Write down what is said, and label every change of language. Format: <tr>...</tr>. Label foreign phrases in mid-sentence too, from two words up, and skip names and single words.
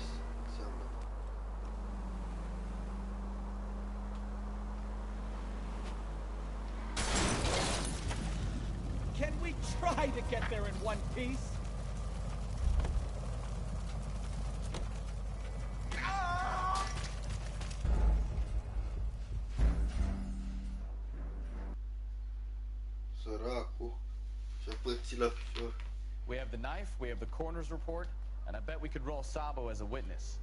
<ro>Înseamnă.</ro> <en>Can we try to get there in one piece?</en> <ro>Săracu. Și-a pățit la picior.</ro> <en>We have the knife, we have the coroner's report, and I bet we could roll Sabo as a witness.</en>